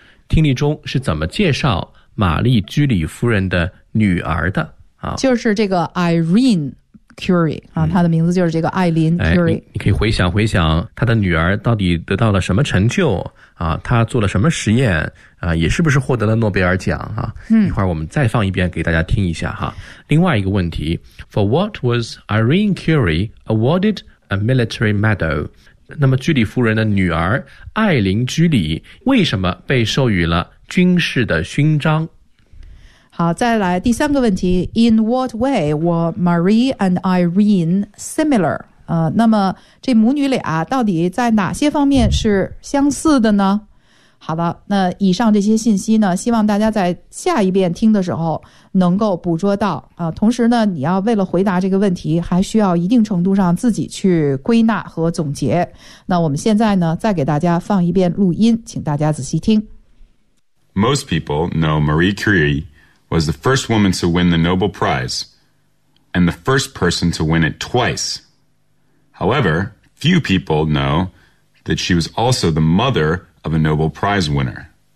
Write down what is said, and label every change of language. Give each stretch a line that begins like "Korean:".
Chinese: 听力中是怎么介绍玛丽居里夫人的女儿的就是这个 Irene Curie 啊，她的名字就是这个艾琳 Curie、哎、你可以回想回想她的女儿到底得到了什么成就啊，她做了什么实验啊，也是不是获得了诺贝尔奖啊、嗯、一会儿我们再放一遍给大家听一下哈、啊。另外一个问题
English: For what was Irene Curie awarded a military medal？
Chinese: 那么居里夫人的女儿艾琳居里为什么被授予了军事的勋章？好，再来第三个问题
English: In what way were Marie and Irene similar？
Chinese: 那么这母女俩到底在哪些方面是相似的呢？好的，那以上这些信息呢，希望大家在下一遍听的时候能够捕捉到啊。同时呢，你要为了回答这个问题，还需要一定程度上自己去归纳和总结。那我们现在呢，再给大家放一遍录音，请大家仔细听。
English: Most people know Marie Curie was the first woman to win the Nobel Prize and the first person to win it twice. However, few people know that she was also the mother of a Nobel Prize winner.